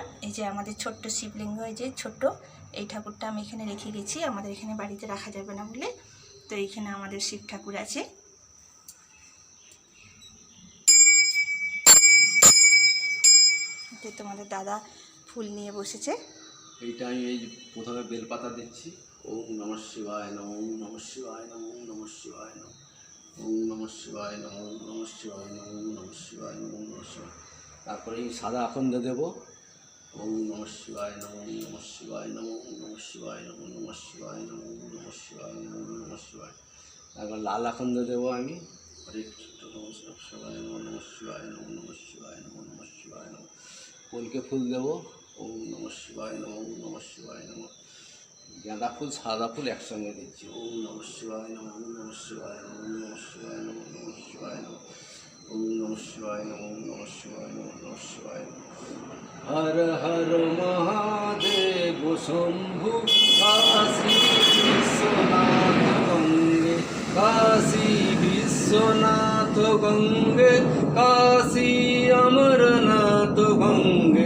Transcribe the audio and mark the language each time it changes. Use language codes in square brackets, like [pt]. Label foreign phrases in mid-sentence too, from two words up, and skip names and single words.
[bn] এই যে আমাদের ছোট্ট শিবলিঙ্গ, এই যে ছোট্ট এই ঠাকুরটা আমি এখানে রেখে গেছি, আমাদের এখানে বাড়িতে রাখা যাবে না বলে। তো এইখানে আমাদের শিব ঠাকুর আছে। তোমাদের দাদা ফুল নিয়ে বসেছে। এইটা আমি এই প্রথমে বেলপাতা দিচ্ছি। [sa] ओम नमः शिवाय नमः, ओम नमः शिवाय नमः, ओम नमः शिवाय नमः, ओम नमः शिवाय नमः, ओम नमः शिवाय नमः, ओम नमः शिवाय नमः, ओम नमः शिवाय। [bn] তারপরে এই সাদা আখন্দ দেবো। [sa] ओम नमः शिवाय नमः, ओम नमः शिवाय नमः, ओम नमः शिवाय नमः, ओम नमः शिवाय नमः, ओम नमः शिवाय नमः, ओम नमः शिवाय। [bn] তারপর লাল আখন্দ দেবো আমি। [sa] हरे कृष्ण नमः शिवाय नमः, नमः शिवाय नमः, नमः शिवाय नमः, नमः शिवाय नमः। [bn] কলকে ফুল দেবো। [sa] ओम नमः शिवाय नमः, ओम नमः शिवाय नमः। [bn] গাঁদা ফুল সাদা ফুল একসঙ্গে দিচ্ছি। [sa] ओम नमः शिवाय नमः, ओम नमः शिवाय नमः, ओम नमः शिवाय नमः, नमः शिवाय नमः, ओम नमः शिवाय नमः, ओम नमः शिवाय नमः, नमः शिवाय नमः। हर हर महादेव शम्भु काशी विश्वनाथ गङ्गे, काशी विश्वनाथ गङ्गे, काशी अमरनाथ गङ्गे।